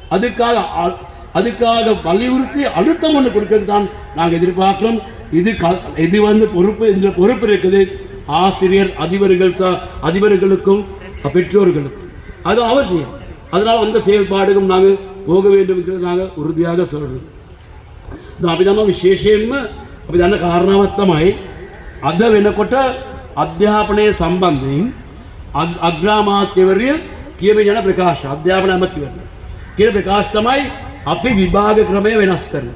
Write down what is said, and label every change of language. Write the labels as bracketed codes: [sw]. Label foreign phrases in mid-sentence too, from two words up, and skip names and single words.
[ta] அதுக்காக வலியுறுத்தி அழுத்தம் ஒன்று கொடுக்கிறது தான் நாங்கள் எதிர்பார்க்கிறோம். இது வந்து பொறுப்பு, இந்த பொறுப்பு இருக்குது ஆசிரியர் அதிபர்களுக்கும் பெற்றோர்களுக்கும். அது அவசியம். அதனால் அந்த செயல்பாடுக்கும் நாங்கள் போக வேண்டும் என்று நாங்கள் උරුදියාග சொல்கிறோம். [si] අපි දන්නවා විශේෂයෙන්ම අපි දන්න කාරණාවක් තමයි අද වෙනකොට අධ්‍යාපනය සම්බන්ධයෙන් අග්‍රාමාත්‍යවරිය කියමින් යන ප්‍රකාශ, අධ්‍යාපන ඇමතිවරයා කියන ප්‍රකාශ තමයි අපි විභාග ක්‍රමය වෙනස් කරනවා.